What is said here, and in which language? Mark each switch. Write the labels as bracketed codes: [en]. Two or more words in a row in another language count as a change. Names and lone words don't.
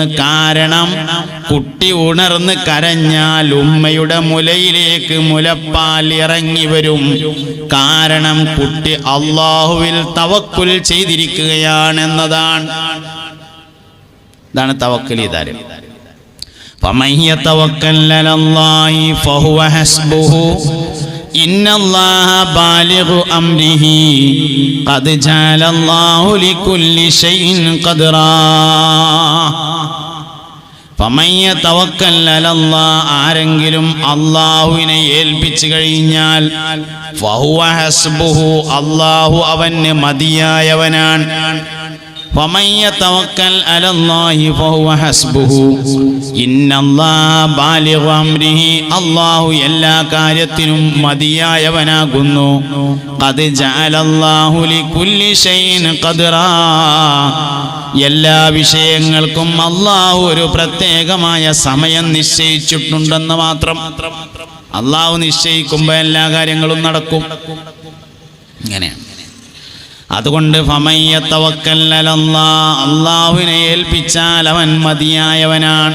[ml] കാരണം കുട്ടി ഉണർന്ന് കരഞ്ഞാൽ ഉമ്മയുടെ മുലയിലേക്ക് മുലപ്പാൽ ഇറങ്ങി വരും. കാരണം കുട്ടി അല്ലാഹുവിൽ തവക്കുൽ ചെയ്തിരിക്കുകയാണെന്നതാണ്. ഇതാണ് തവക്കുൽ ചെയ്താൽ. [ar] فمن يتوكل على الله فهو حسبه إن الله بالغ أمره قد جعل الله لكل شيء قدرا. فمن يتوكل على الله, [ml] ആരെങ്കിലും അല്ലാഹുവിനെ ഏൽപ്പിച്ചു കഴിഞ്ഞാൽ [ar] فهو حسبه, [ml] അല്ലാഹു അവന് മതിയായവനാണ്. [ar] فمن يتوكل على الله فهو حسبه إن الله بالغ أمره, [ml] അല്ലാഹു എല്ലാ കാര്യത്തിനും മതിയായവനാകുന്നു. [ar] قد جعل الله لكل شيء قدرا, [ml] എല്ലാ വിഷയങ്ങൾക്കും അല്ലാഹു ഒരു പ്രത്യേകമായ സമയം നിശ്ചയിച്ചിട്ടുണ്ടെന്ന് മാത്രം. അല്ലാഹു നിശ്ചയിക്കുമ്പോൾ എല്ലാ കാര്യങ്ങളും നടക്കും. ഇങ്ങനെയാണ്. അതുകൊണ്ട് [ar] فمن يتوكل على الله, [ml] അല്ലാഹുവിനെ ഏൽപ്പിച്ചാൽ അവൻ മതിയായവനാണ്.